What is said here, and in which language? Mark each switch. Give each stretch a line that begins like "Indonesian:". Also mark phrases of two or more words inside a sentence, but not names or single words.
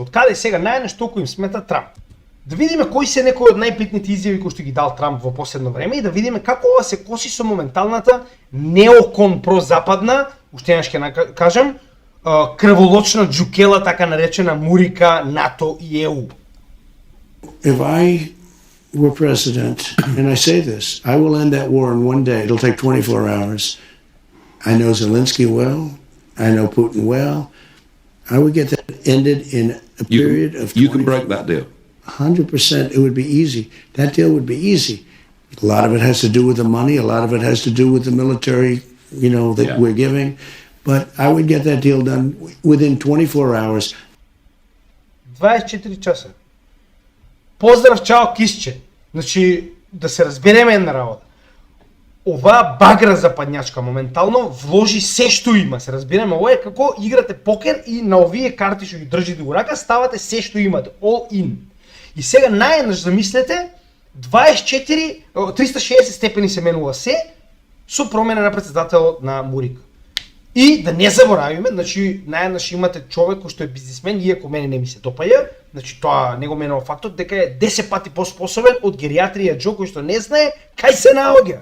Macedonian: Од каде сега најнаш толку им смета Трамп? Да видиме кои се некои од најбитните изјави кои што ги дал Трамп во последно време и да видиме како ова се коси со моменталната неокон прозападна, уште еднаш ќе кажам, крволочна џукела така наречена Мурика, НАТО и ЕУ.
English: If I were president, and I say this, I will end that war in one day. It'll take 24 hours. I know Zelensky well. I know Putin well. I would get that ended in a period of 24. You can break that deal. 100%. It would be easy. That deal would be easy. A lot of it has to do with the money. A lot of it has to do with the military, that we're giving. But I would get that deal done within 24 hours.
Macedonian: 24 часа. Поздрав, чао, кисче. Значи, да се разбереме една работа. Оваа багра западњачка моментално вложи се што има, се разбереме. Ова е како играте покер и на овие карти што ги држите во рака ставате се што имате,
English: all in.
Macedonian: И сега наједнаш замислете, 360 степени се менува се со промена на претседателот на Мурика. И да не заборавиме, значи наеднаш имате човек кој што е бизнисмен, иако мене не ми се допаѓа, значи тоа не го менува фактот дека е 10 пати поспособен од гериатрија Џо кој што не знае кај се наоѓа.